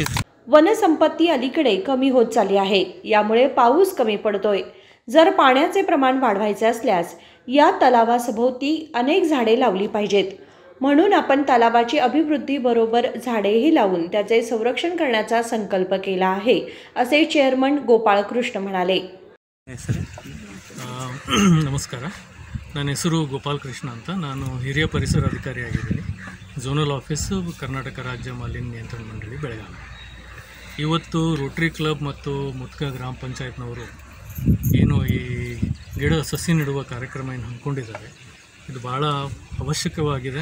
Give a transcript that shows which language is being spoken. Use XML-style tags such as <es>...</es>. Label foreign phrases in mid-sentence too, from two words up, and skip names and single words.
<mr>वनसंपत्ती अलीकडे कमी होत चालली आहे, यामुळे पाऊस कमी पडतोय। जर पाण्याचे प्रमाण वाढवायचे असल्यास या तलावासभोवती अनेक झाडे लावली पाहिजेत, म्हणून आपण तलावाची अभिवृद्धी बरोबर झाडेही लावून त्याचे संरक्षण करण्याचा संकल्प केला आहे, असे चेअरमन गोपाळ कृष्ण म्हणाले।</mr> <kn>ನಮಸ್ಕಾರ, ನನ್ನ ಹೆಸರು ಗೋಪಾಲ್ ಕೃಷ್ಣ ಅಂತ। ನಾನು ಹಿರಿಯ ಪರಿಸರ ಅಧಿಕಾರಿಯಾಗಿದ್ದೀನಿ,</kn> <en>zonal office</en> <kn>ಕರ್ನಾಟಕ ರಾಜ್ಯ ಮಾಲಿನ್ಯ ನಿಯಂತ್ರಣ ಮಂಡಳಿ ಬೆಳಗಾವಿ। ಇವತ್ತು ರೋಟರಿ ಕ್ಲಬ್ ಮತ್ತು ಮುದ್ಗಾ ಗ್ರಾಮ ಪಂಚಾಯತ್ನವರು ಏನು ಈ ಸಸಿ ನೆಡುವ ಕಾರ್ಯಕ್ರಮ ಏನು ಹಮ್ಮಿಕೊಂಡಿದ್ದಾರೆ, ಇದು ಭಾಳ ಅವಶ್ಯಕವಾಗಿದೆ।</kn>